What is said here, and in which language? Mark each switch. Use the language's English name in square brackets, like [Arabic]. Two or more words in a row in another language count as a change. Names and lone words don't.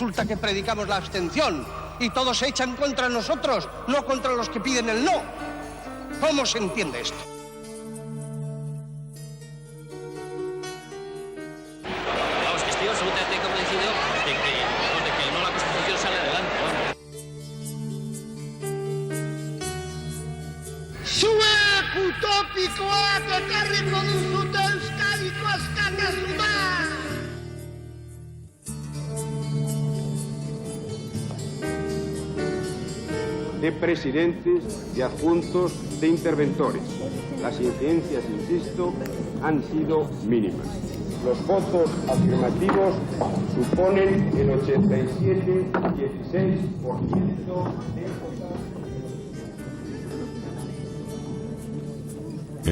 [Spanish] Resulta que predicamos la abstención y todos se echan contra nosotros, no contra los que piden el no. ¿Cómo se entiende esto? Vamos, que estoy absolutamente convencido de que no la Constitución sale adelante. [Basque] Zuek utopikoak ekarriko duzute Euskadiko askatasuna! [Spanish] De presidentes, de adjuntos, de interventores. Las incidencias, insisto, han sido mínimas. Los votos afirmativos suponen el 87,16% de...